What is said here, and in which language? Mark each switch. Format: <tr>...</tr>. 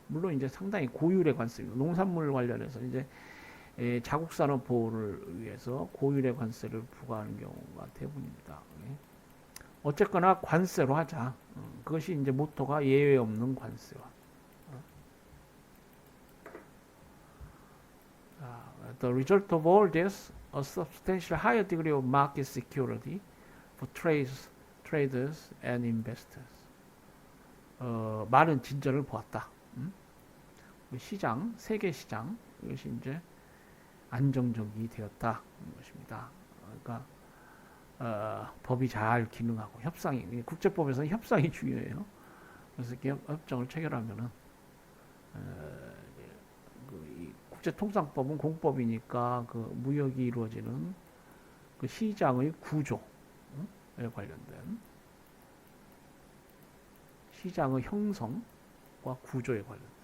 <ko>물론 이제 상당히 고율의 관세입니다. 농산물 관련해서 이제 자국 산업 보호를 위해서 고율의 관세를 부과하는 경우가 대부분입니다. 어쨌거나 관세로 하자. 그것이 이제 모토가 예외 없는 관세화.</ko> <en>The result of all this, a substantial higher degree of market security for traders and investors.</en> <ko>많은 진전을 보았다. 시장, 세계 시장 이것이 이제 안정적이 되었다 것입니다. 그러니까 법이 잘 기능하고 협상이 국제법에서는 협상이 중요해요. 그래서 이렇게 협정을 체결하면은 그 국제통상법은 공법이니까 그 무역이 이루어지는 그 시장의 구조에 관련된 시장의 형성 구조에 관련.</ko>